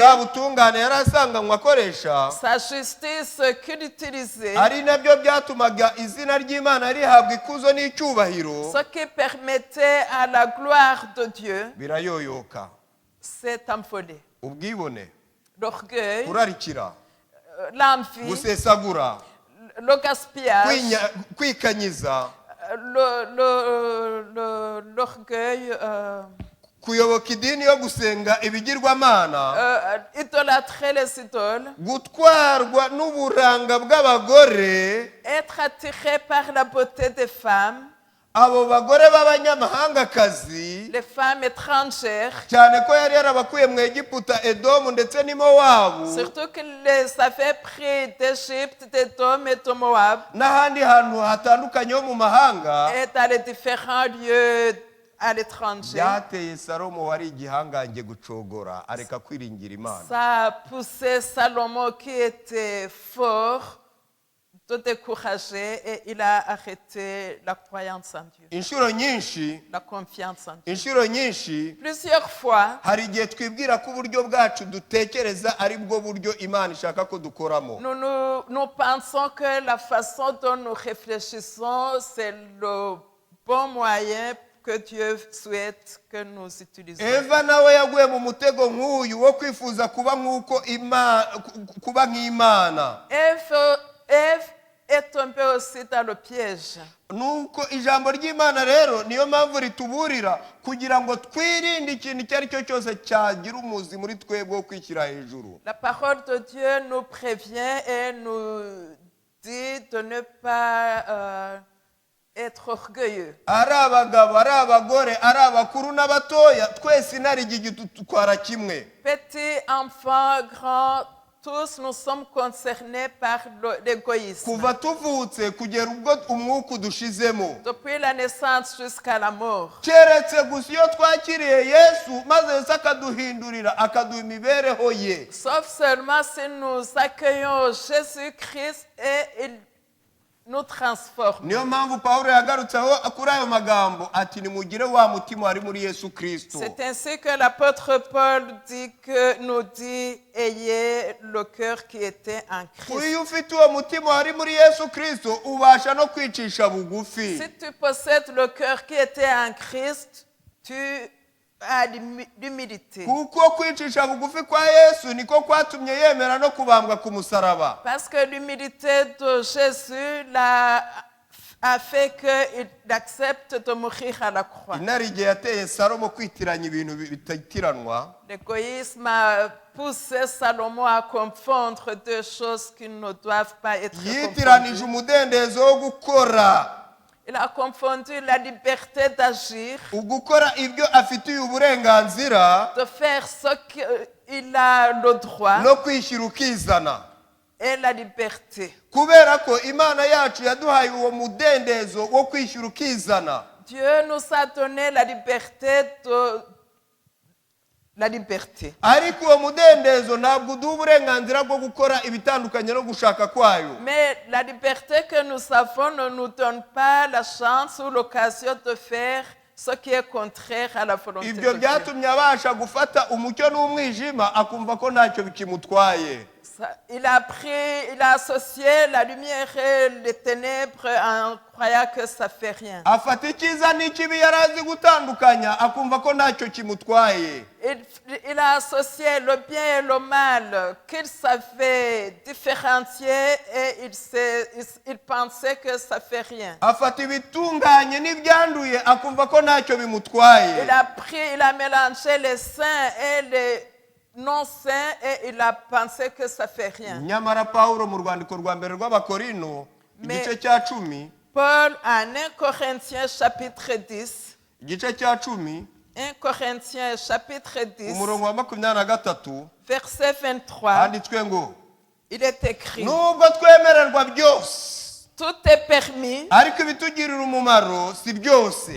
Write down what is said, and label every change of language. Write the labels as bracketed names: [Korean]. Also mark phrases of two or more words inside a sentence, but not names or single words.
[Kinyarwanda] bwa butungane yari asanganywe akoresha, [French] sa justice qu'il utilisait, [Kinyarwanda] ari nabyo byatumaga izina ry'Imana rihabwa ikuzo n'icyubahiro, [French] ce qui permettait à la gloire de Dieu, [Kinyarwanda] birayoyoka. [French] s'est envolé. [Kinyarwanda] ubwibone, [French] L'orgueil, [Kinyarwanda] kurarikira, [French] l'envie, [Kinyarwanda] gusesagura, [French] le gaspillage, [Kinyarwanda] kwikanyiza, [French] l'orgueil, [Kinyarwanda] kuyoboka idini yo gusenga ibigirwamana, [French] idolâtrer les idoles, [Kinyarwanda] gutwarwa n'uburanga bw'abagore, [French] être attiré par la beauté des femmes, [Kinyarwanda] abo bagore b'abanyamahangakazi, [French] les femmes étrangères, [Kinyarwanda] cyane ko yari yarabakuye mu Egiputa, Edomu ndetse n'i Mowabu, [French] surtout qu'il les avait pris d'Égypte, d'Édom et de Moab, [Kinyarwanda] n'ahandi hantu hatandukanye ho mu mahanga, [French] et dans les différents lieux à l'étranger. [Kinyarwanda] byateye Salomo wari igihangange gucogora, areka kwiringira Imana. [French] Ça a poussé Salomon qui était fort de décourager et il a arrêté la croyance en Dieu, [Kinyarwanda] inshuro nyinshi [French] la confiance en Dieu. [Kinyarwanda] inshuro nyinshi [French] Plusieurs fois, [Kinyarwanda] hari igihe twibwira ko uburyo bwacu dutekereza ari bwo buryo Imana ishaka ko dukoramo. [French] nous pensons que la façon dont nous réfléchissons, c'est le bon moyen que Dieu souhaite que nous utilisions. [Kinyarwanda] Eva nawe yaguye mu mutego nk'uyu wo kwifuza kuba nk'Imana. [French] Ève est tombée aussi dans le piège. [Kinyarwanda] nuko ijambo ry'Imana rero niyo mpamvu rituburira kugira ngo twirinde ikintu icyo ari cyo cyose cyagira umuzi muri twebwe wo kwishyira hejuru. [French] La parole de Dieu nous prévient et nous dit de ne pas être orgueilleux. [Kinyarwanda] ari abagabo, ari abagore, ari abakuru n'abatoya, twese inarijye dutwara kimwe. [French] Petits, enfants, grands, tous nous sommes concernés par l'égoïsme. [Kinyarwanda] kuva tuvutse kugera ubwo umwuka udushizemo, [French] Depuis la naissance jusqu'à la mort. [Kinyarwanda] keretse gusa iyo twakiriye Yesu maze Yesu akaduhindurira, akaduha imibereho ye. [French] Sauf seulement si nous accueillons Jésus-Christ et il nous transforme. [Kinyarwanda] niyo mpamvu Pawulo yagarutseho kuri ayo magambo ati nimugire wa mutima wari muri Yesu Kristo. [French] C'est ainsi que l'apôtre Paul nous dit, ayez le cœur qui était en Christ. [Kinyarwanda] iyo ufite uwo mutima wari muri Yesu Kristo ubasha no kwicisha bugufi. [French] Si tu possèdes le cœur qui était en Christ, tu as l'humilité. [Kinyarwanda] kuko kwicisha bugufi kwa Yesu niko kwatumye yemera no kubambwa ku musaraba. [French] Parce que l'humilité de Jésus a fait qu'il accepte de mourir à la croix. [Kinyarwanda] inarijye yateye Salomo kwitiranya ibintu bitatiranwa. [French] L'égoïsme a poussé Salomon à confondre deux choses qui ne doivent pas être [Kinyarwanda] yitiranije [French] confondues. [Kinyarwanda] umudendezo wo gukora, [French] Il a confondu la liberté d'agir, [Kinyarwanda] ugukora ibyo afitiye uburenganzira, [French] de faire ce qu'il a le droit, [Kinyarwanda] no kwishyira ukizana. [French] et la liberté. [Kinyarwanda] kubera ko Imana yacu yaduhaye uwo mudendezo wo kwishyura ukizana. [French] Dieu nous a donné la liberté [Kinyarwanda] ariko uwo mudendezo ntabwo uduha uburenganzira bwo gukora ibitandukanye no gushaka kwayo. [French] Mais la liberté que nous avons ne nous donne pas la chance ou l'occasion de faire ce qui est contraire à la volonté de [Kinyarwanda] ibyo [French] Dieu. [Kinyarwanda] byatumye abasha gufata umucyo n'umwijima akumva ko ntacyo bikimutwaye. [French] il a associé la lumière et les ténèbres en croyant que ça fait rien. [Kinyarwanda] afata icyiza n'ikibi yari azi gutandukanya akumva ko ntacyo kimutwaye. [French] Il a associé le bien et le mal qu'il savait différencier et il pensait que ça fait rien. [Kinyarwanda] afata ibitunganye n'ibyanduye akumva ko ntacyo bimutwaye. [French] Il a mélangé les saints et les non saints et il a pensé que ça fait rien. [Kinyarwanda] nyamara Pawulo mu rwandiko rwa mbere rw'Abakorino igice cya 10 [French] Paul en 1 Corinthiens chapitre 10, [Kinyarwanda] igice cya 10 [French] 1 Corinthiens chapitre 10, [Kinyarwanda] umurongo wa 23 [French] verset 23, [Kinyarwanda] handitswe ngo [French] il est écrit: [Kinyarwanda] nubwo twemererwa byose [French] tout est permis, [Kinyarwanda] ariko ibitugirira umumaro si byose.